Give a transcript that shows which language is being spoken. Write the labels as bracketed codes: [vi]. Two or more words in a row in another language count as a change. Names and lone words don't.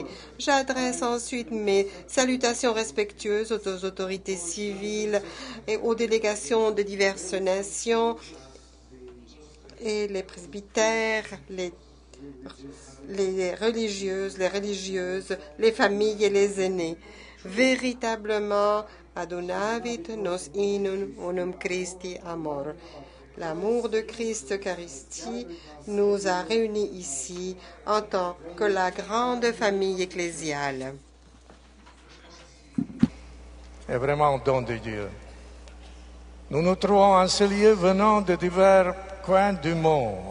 [fr] J'adresse ensuite mes salutations respectueuses aux autorités civiles et aux délégations de diverses nations et les presbytères, les religieuses, les familles et les aînés. Véritablement, [la] adonavit nos inum unum Christi amor. [fr] L'amour de Christ Eucharistie nous a réunis ici en tant que la grande famille ecclésiale. Est vraiment un don de Dieu. Nous nous trouvons en ce lieu venant de divers coins du monde.